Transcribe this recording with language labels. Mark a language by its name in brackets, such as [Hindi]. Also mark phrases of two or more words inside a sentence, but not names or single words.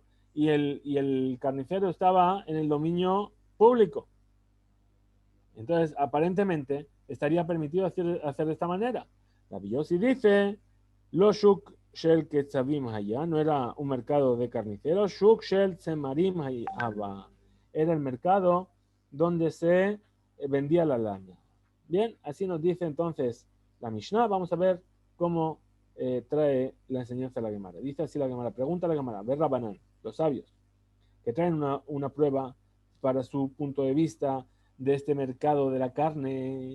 [Spanish] Y el carnicero estaba en el dominio público. Entonces, aparentemente, estaría permitido hacer de esta manera. La Yossi dice, [Hebrew] לא שוק של קצבים היה, [Spanish] no era un mercado de carniceros, [Hebrew] שוק של צמרים היה, [Spanish] era el mercado donde se vendía la lana. Bien, así nos dice entonces la Mishnah. Vamos a ver cómo trae la enseñanza de la Gemara. Dice así la Gemara, pregunta a la Gemara, ver Rabanán, los sabios, que traen una prueba para su punto de vista de este mercado de la carne.